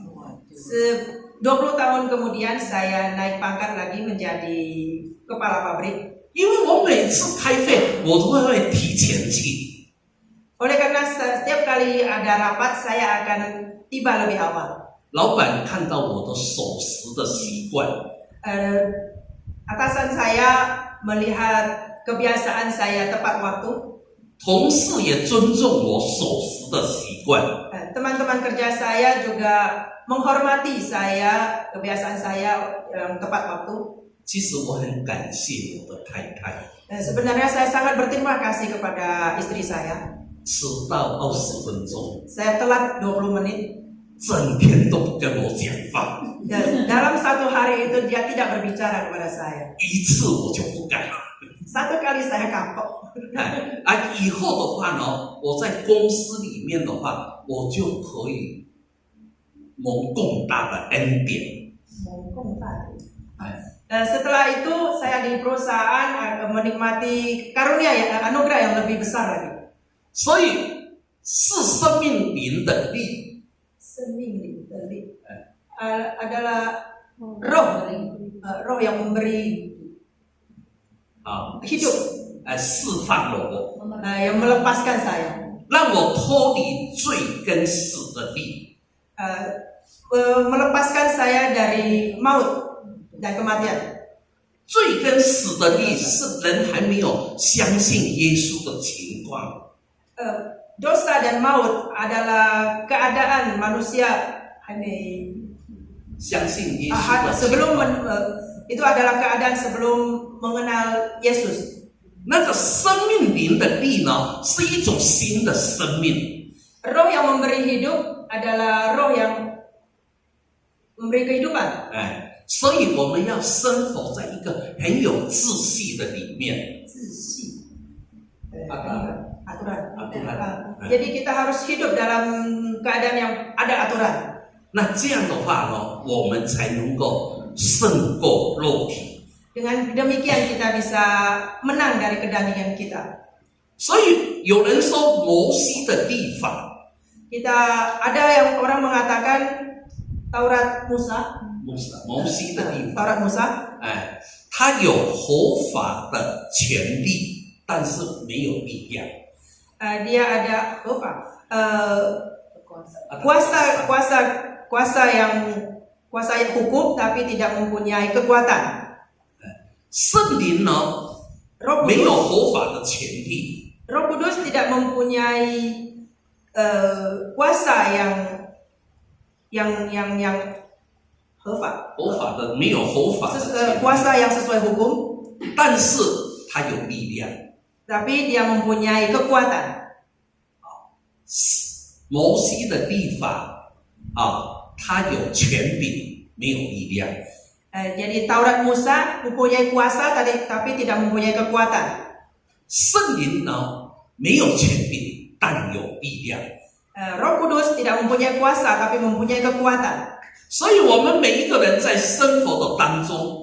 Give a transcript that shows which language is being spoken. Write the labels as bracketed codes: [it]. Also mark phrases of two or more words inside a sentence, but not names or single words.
[id] 20 tahun kemudian saya naik pangkat lagi menjadi kepala pabrik. [zh] 因为我每次开会，我都会提前去。 [id] Oleh karena setiap kali ada rapat, saya akan tiba lebih awal. [zh] 老板看到我的守时的习惯， [id] Atasan saya melihat kebiasaan saya tepat waktu. [zh] 同事也尊重我守时的习惯。 [id] Teman-teman kerja saya juga menghormati saya, kebiasaan saya yang tepat waktu. [zh] 其实我很感谢我的太太， [id] Sebenarnya saya sangat berterima kasih kepada istri saya. [zh] 迟到20分钟， [id] Saya telat 20 menit. [zh] 整天都不跟我讲话， [id] Dan dalam satu hari itu dia tidak berbicara kepada saya. [zh] 一次我就不敢。 [id] Satu kali saya kapok. [zh] 以后的话呢，我在公司里面的话，我就可以蒙更大的恩典。 [id] Setelah itu saya di perusahaan menikmati karunia ya, anugerah yang lebih besar lagi. [zh] 所以是生命灵的力， [id] adalah roh yang memberi hidup, [zh] 释放了我， [id] yang melepaskan saya, [zh] 让我脱离罪跟死的力。 [id] melepaskan saya dari maut dan kematian. [zh] 罪跟死的力是人还没有相信耶稣的情况。 [id] Dosa dan maut adalah keadaan manusia itu adalah keadaan sebelum mengenal Yesus. [zh] 那个生命灵的力呢，是一种新的生命。 [id] Roh yang memberi hidup adalah roh yang memberi kehidupan. [zh] 所以我们要生活在一个很有秩序的里面。 [id] aturan. Jadi kita harus hidup dalam keadaan yang ada aturan. [zh] 那这样的话呢，我们才能够胜过肉体。 [id] Dengan demikian kita bisa menang dari kedandingan kita. [zh] 所以有人说摩西的律法， [id] Ada yang orang mengatakan Taurat Musa. [zh] 摩西的律法， [id] Taurat Musa. [zh] 他有合法的权利，但是没有力量。 [id] dia ada kuasa yang hukum tapi tidak mempunyai kekuatan. [zh] 圣灵呢 [id] Roh [zh] 没有 [id] Kudus, [zh] 合法的权利， [id] Roh Kudus tidak mempunyai kuasa yang 合法， [zh] 合法的没有合法的权利， [id] kuasa yang sesuai hukum, [zh] 但是他有力量。 [id] tapi dia mempunyai kekuatan. [zh] 摩西的律法他有权柄，没有力量。 [id] Jadi Taurat Musa mempunyai kuasa tapi tidak mempunyai kekuatan. [zh] 圣灵呢没有权柄，但有力量。 [id] Roh Kudus tidak mempunyai kuasa tapi mempunyai kekuatan. [zh] 所以，我们每一个人在生活的当中，